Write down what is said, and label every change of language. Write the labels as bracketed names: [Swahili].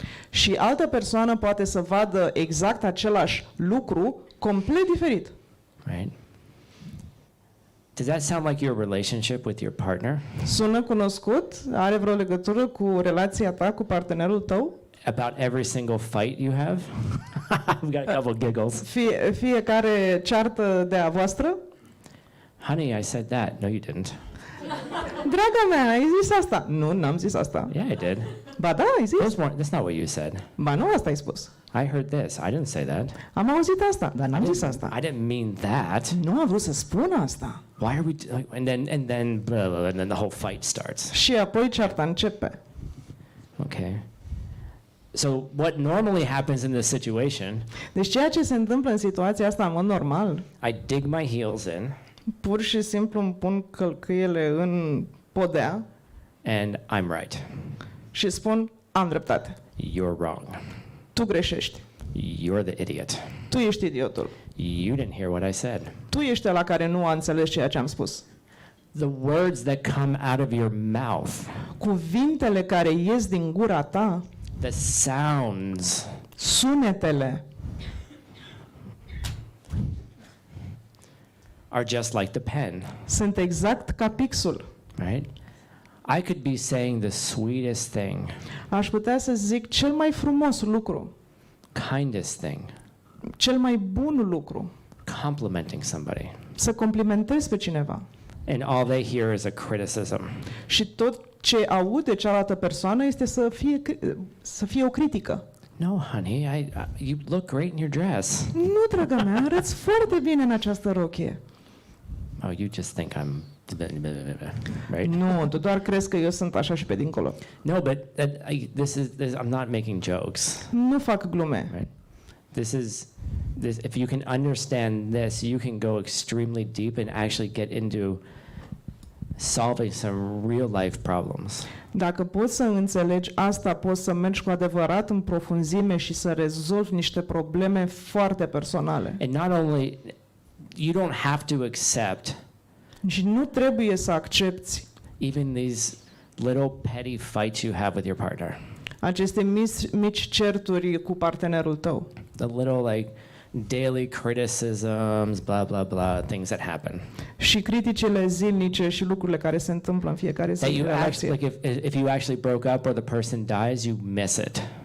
[Romanian] și altă persoană poate să vadă exact același lucru complet diferit. [English] Right? Does that sound like your relationship with your partner? [Romanian] Sună cunoscut? Are vreo legătură cu relația ta cu partenerul tău? [English] About every single fight you have? I've got a couple giggles. [Romanian] Fiecare ceartă de a voastră? [English] Honey, I said that. No, you didn't. [Romanian] Draga mea, ai zis asta? Nu, n-am zis asta. [English] Yeah, I did. [Romanian] Ba da, ai zis? [English] That's not what you said. [Romanian] Ba nu, asta ai spus. [English] I heard this. I didn't say that. [Romanian] Am auzit asta, dar n-am zis asta. [English] I didn't mean that. [Romanian] Nu am vrut să spun asta. [English] Why are we and then blah, blah, and then the whole fight starts. [Romanian] Și apoi cearta începe. [English] Okay. So what normally happens in this situation, [Romanian] Deci ceea ce se întâmplă în situația asta, în mod normal, [English] I dig my heels in [Romanian] pur și simplu îmi pun călcâiele în podea [English] and I'm right. [Romanian] și spun, am dreptate. [English] You're wrong. [Romanian] Tu greșești. [English] You're the idiot. [Romanian] Tu ești idiotul. [English] You didn't hear what I said. [Romanian] Tu ești ăla care nu a înțeles ceea ce am spus. [English] The words that come out of your mouth, [Romanian] Cuvintele care ies din gura ta, [English] the sounds, [Romanian] sunetele, [English] are just like the pen, [Romanian] sunt exact ca pixul. [English] right? I could be saying the sweetest thing, [Romanian] Aș putea să zic cel mai frumos lucru, [English] kindest thing, [Romanian] cel mai bun lucru, [English] complimenting somebody, [Romanian] să complimentez pe cineva. [English] and all they hear is a criticism. [Romanian] Și tot ce aude cealaltă persoană este să fie o critică. [English] No, honey, you look great in your dress. [Romanian] Nu, draga mea, arăți foarte bine în această rochie. [English] Oh, you just think I'm right? [Romanian] Nu, tu doar crezi că eu sunt așa și pe dincolo. [English] No, but I'm not making jokes. [Romanian] Nu fac glume. [English] Right? This. If you can understand this, you can go extremely deep and actually get into solving some real life problems. [Romanian] Dacă poți să înțelegi asta, poți să mergi cu adevărat în profunzime și să rezolvi niște probleme foarte personale. [English] And not only, you don't have to accept [Romanian] Și nu trebuie să accepti [English] even these little petty fights you have with your partner. [Romanian] aceste mici certuri cu partenerul tău. [English] The little like daily criticisms, blah blah blah, things that happen. [Romanian] Și criticile zilnice și lucrurile care se întâmplă în fiecare zi. [English] That [Romanian] în [English] you [Romanian] relație. [English] actually, like if you actually broke up or the person dies, you miss it.